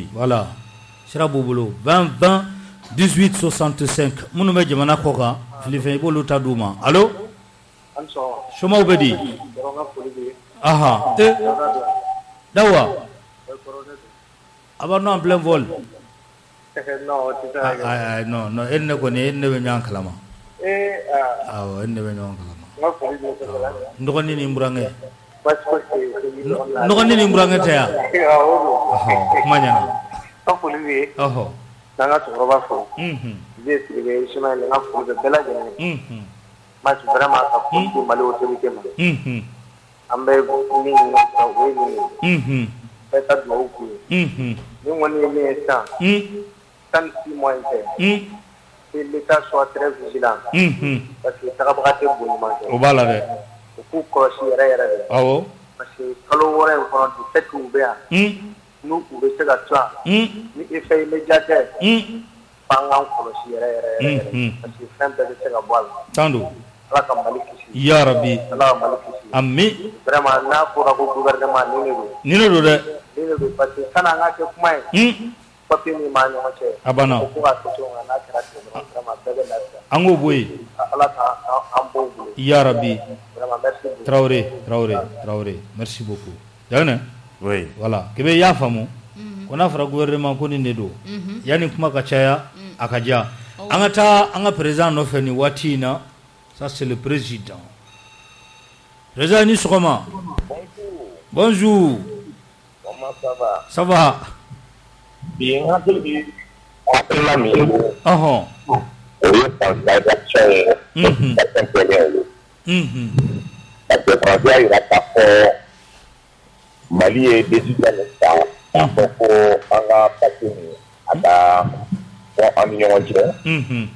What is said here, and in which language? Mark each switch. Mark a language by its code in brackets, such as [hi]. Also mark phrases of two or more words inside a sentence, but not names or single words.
[bm] voilà sira b'u bolo 20 20 18 65 minnu bɛ jamana kɔ kan filifɛn i b'olu ta d'u ma allo. somaw bɛ di. aha dawa a b'a nɔ [fr] en plein vol. non non [bm] e ne kɔni e ne bɛ ɲɔgɔn kalama. awɔ e ne bɛ ɲɔgɔn kalama. n dɔgɔnin ni n burankɛ. nɔgɔnin ni n burankɛ tɛ yan. kuma ɲɛna. ɔhɔ. n'an ka cɛkɔrɔba fo. Zé Sidibé Ismaël n ka foli bɛ bɛɛ lajɛlen. match vraiment ka foli di Mali autorité ma. an bɛ min ɲini ka o ye nin ye. bɛɛ ka dugawu k'u ye. ni kɔni ye min ye sisan. 36 mois in tɛ. [fr] que l'État soit très vigilant. parce que [bm] tagabaga tɛ bon ɲuman kɛ. o b'a la dɛ. u k'u kɔlɔsi yɛrɛ yɛrɛ de. awɔ. [fr] parce que [bm] kalo wɔɔrɔ in kɔnɔ [fr] du fait [bm] u bɛ yan. n'u bɛ se ka tila. ni [fr] effet immédiat [bm] tɛ. f'an k'an kɔlɔsi yɛrɛ yɛrɛ. [fr] parce que [bm] fɛn bɛɛ bɛ se ka bɔ a la. tan don. ala ka Mali kisi. [ar] يا ربي. [bm] ala ka Mali kisi. ami. vraiment n'a fɔra ko gouvernement ni ne don. ni ne don dɛ. ni ne don [fr] parce que [bm] san'an ka kɛ kuma ye. papier min b'a ɲɔgɔn cɛ. a banna. ko k'a to cogo min na n'a kɛra ten dɔrɔn vraiment bɛɛ bɛ lafiya. an k'o bɔ yen. ala k'an bɔ u bolo. [ar] يا ربي. [fr] vraiment merci beaucoup. Traoré merci beaucoup. Yagɛnɛ. oui [bm] voilà kebe y'a faamu. ko n'a fɔra gouvernement ko nin de don. yanni kuma ka caya a ka diya. an ka taa an ka président nɔfɛ nin waati in na. [fr] ça c'est le président. président [bm] ni sɔgɔma. [fr] bonjour. comment ça va. ça va. [bm] bi n hakili bɛ hakilina min ye. ɔhɔn. o ye sensibilisation ye. ka fɛn kɛnɛ ye. [fr] parce que [bm] faransi y'a jira k'a fɔ Mali ye décision min ta k'a fɔ ko an ka papier min a ka fɔ an ni ɲɔgɔn cɛ.